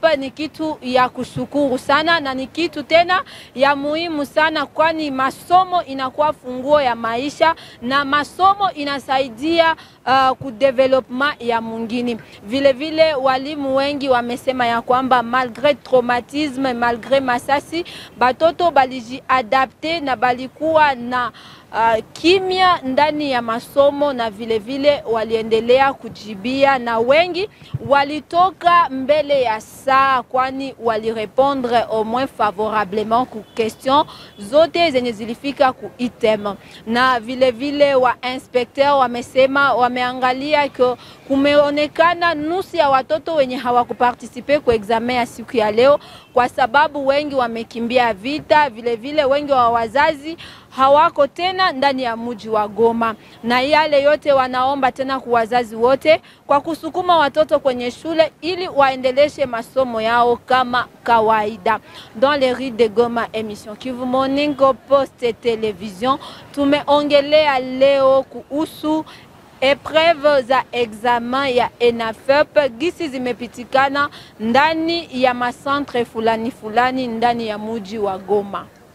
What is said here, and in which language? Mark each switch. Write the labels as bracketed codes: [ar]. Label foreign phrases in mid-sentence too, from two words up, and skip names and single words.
[sw] Ni kitu ya kushukuru sana na ni kitu tena ya muhimu sana, kwani masomo inakuwa funguo ya maisha na masomo inasaidia ku development ya mwingine. Vile walimu wengi wamesema ya kwamba [fr] malgré traumatisme, [sw] malgré masasi, batoto baliji adapte na balikuwa na kimya ndani ya masomo na vile waliendelea kujibia, na wengi walitoka mbele ya saa, kwani walirepondre [fr] au moins favorablement [sw] ku question zote zenye zilifika ku item. Na vile wa inspecteur wamesema wameangalia kumeonekana nusu ya watoto wenye hawakuparticipe ku examen ya siku ya leo kwa sababu wengi wamekimbia vita, vile wengi wa wazazi hawako tena ndani ya mji wa Goma. Na yale yote wanaomba tena kwa wazazi wote kwa kusukuma watoto kwenye shule ili waendeleshe masomo yao kama kawaida. [fr] Dans les rues de Goma, [sw] émission Kivu Morning Post Television, tumeongelea leo kuhusu épreuve za examen ya ENAFEP gisi zimepitikana ndani ya masantre fulani ndani ya mji wa Goma.